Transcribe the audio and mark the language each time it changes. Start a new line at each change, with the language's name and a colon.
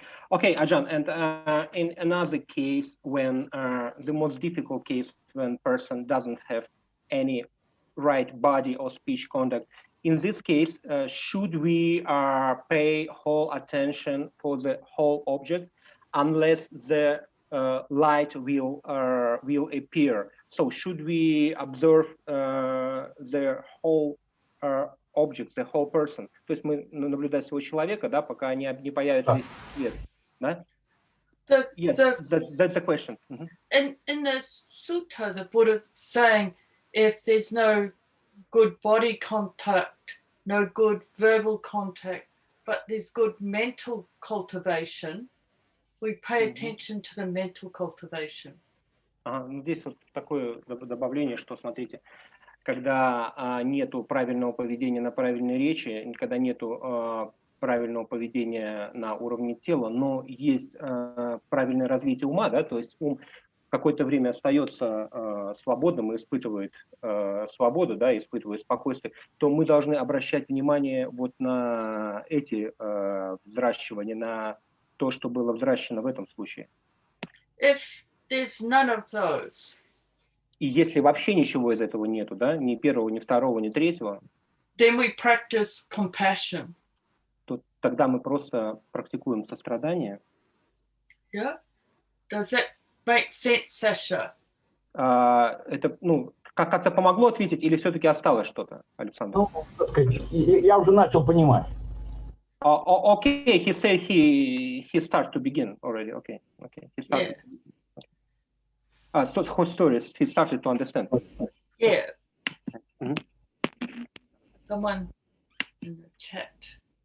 English: Okay, Ajan, and in another case, when the most difficult case, when person doesn't have any right body or speech conduct, in this case, should we pay whole attention for the whole object, unless the light will appear? So should we observe the whole object, the whole person?
Russian: То есть мы наблюдаем всего человека, да, пока не появится весь свет, да?
English: That's the question. In the sutta, the Buddha is saying, if there's no good body contact, no good verbal contact, but there's good mental cultivation, we pay attention to the mental cultivation.
Russian: Здесь вот такое добавление, что, смотрите, когда нету правильного поведения на правильной речи, когда нету правильного поведения на уровне тела, но есть правильное развитие ума, да, то есть ум какое-то время остается свободным и испытывает свободу, да, испытывает спокойствие, то мы должны обращать внимание вот на эти взращивания, на то, что было взращено в этом случае.
English: If there's none of those,
Russian: И если вообще ничего из этого нету, да, ни первого, ни второго, ни третьего,
English: then we practice compassion.
Russian: то тогда мы просто практикуем сострадание.
English: Yeah? Does that make sense, Sasha?
Russian: Это, ну, как-то помогло ответить или все-таки осталось что-то, Александр? Ну, так сказать, я уже начал понимать.
English: Okay, he said he started to begin already. Okay. He started. Yeah. So whole stories, he started to understand. Yeah. Mhm. Someone in the chat.